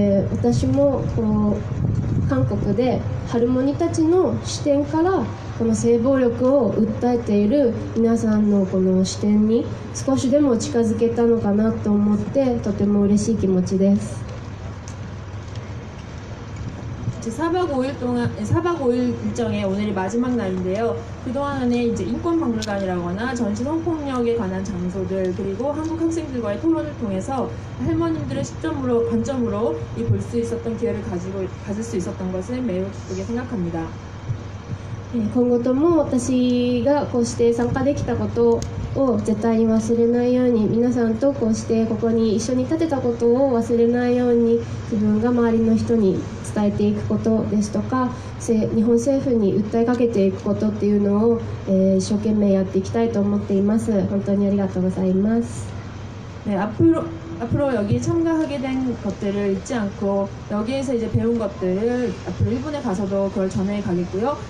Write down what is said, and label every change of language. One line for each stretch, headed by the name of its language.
Japanese: 私もこう韓国でハルモニたちの視点からこの性暴力を訴えている皆さんのこの視点に少しでも近づけたのかなと思ってとても嬉しい気持ちです。
Korean: 4박 5일 일정의 오늘이 마지막 날인데요. 그동안에 이제 인권박물관이라거나 전시 성폭력에 관한 장소들 그리고 한국 학생들과의 토론을 통해서 할머님들의 관점으로 볼 수 있었던 기회를 가질 수 있었던 것을 매우 기쁘게 생각합니다.
Japanese: 今後とも私がこうして参加できたことを絶対に忘れないように、皆さんとこうしてここに一緒に立てたことを忘れないように、自分が周りの人に伝えていくことですとか、日本政府に訴えかけていくことっていうのを、一生懸命やっていきたいと思っています。本当にありがとうございます。
Korean: 네, 앞으로 여기 참가하게 된 것들을 잊지 않고 여기에서 이제 배운 것들을 앞으로 일본에 가서도 그걸 전해 가겠고요.